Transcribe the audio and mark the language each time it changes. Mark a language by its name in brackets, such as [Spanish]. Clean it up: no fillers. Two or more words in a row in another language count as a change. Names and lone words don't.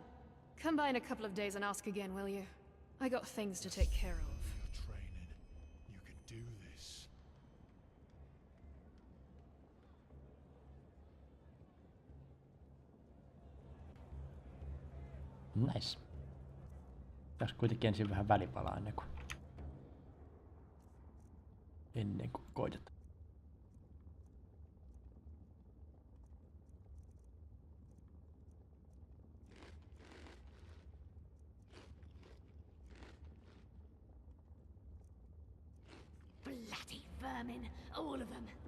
[English] Come by in a couple of days and ask again, will you? I got things to take care of. You're training. You can do this. Nice. [Finnish] Tässä kuitenkin ensin vähän välipalaa ennen kuin koitetaan. [English] Bloody vermin, all of them.